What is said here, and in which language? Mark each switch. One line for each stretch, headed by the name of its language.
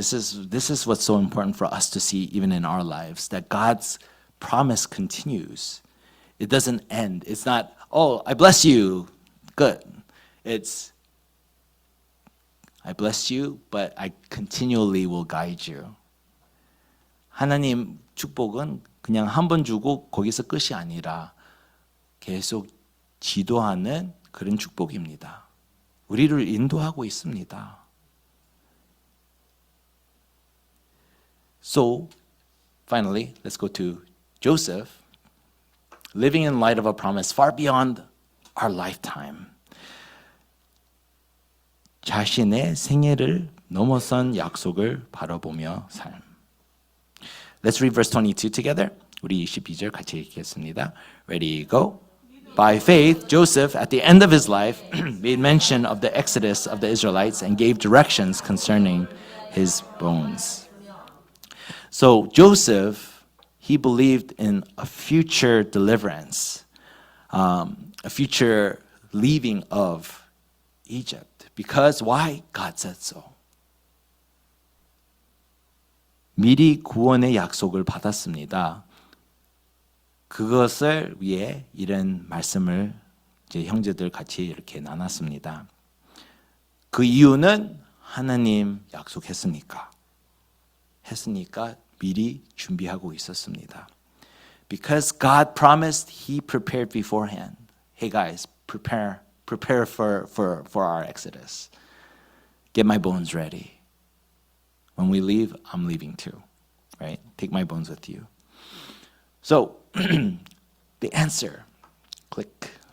English: This is what's so important for us to see even in our lives, that God's promise continues. It doesn't end. It's not, oh, I bless you, good. It's, I bless you, but I continually will guide you.
Korean: 하나님 축복은 그냥 한 번 주고 거기서 끝이 아니라 계속 지도하는 그런 축복입니다. 우리를 인도하고 있습니다.
English: So, finally, let's go to Joseph, living in light of a promise far beyond our lifetime.
Korean: 자신의 생애를 넘어선 약속을 바라보며 삶.
English: Let's read verse 22 together.
Korean: 우리 22절 같이 읽겠습니다.
English: Ready, go. By faith, Joseph, at the end of his life, made mention of the exodus of the Israelites and gave directions concerning his bones. So Joseph, he believed in a future deliverance, a future leaving of Egypt. Because why? God said so.
Korean: 미리 구원의 약속을 받았습니다. 그것을 위해 이런 말씀을 이제 형제들 같이 이렇게 나눴습니다. 그 이유는 하나님 약속했으니까. 했으니까 미리 준비하고 있었습니다.
English: Because God promised, He prepared beforehand. Hey guys, prepare for our exodus. Get my bones ready. When we leave, I'm leaving too, right? Take my bones with you. So, the answer, click.